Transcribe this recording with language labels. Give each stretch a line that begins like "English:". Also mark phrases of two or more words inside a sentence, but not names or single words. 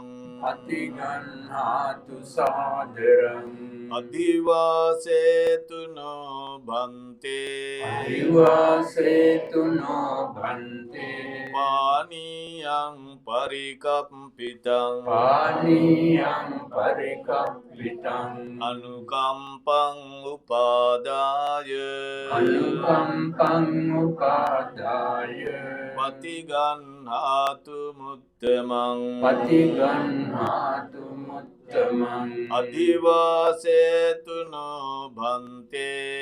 Pali: අතිගන්හාතු සාදරං අදිවාසේතුනෝ භන්තේ අදිවාසේතුනෝ භන්තේ පානීයං පරිකප්පිතං පානීයං පරිකප්පිතං අනුකම්පං උපාදාය අනුකම්පං උපාදාය පතිගන්හාතු මුත්තමං පතිගන්හාතු මුත්තමං අදිවාසේතුනෝ භන්තේ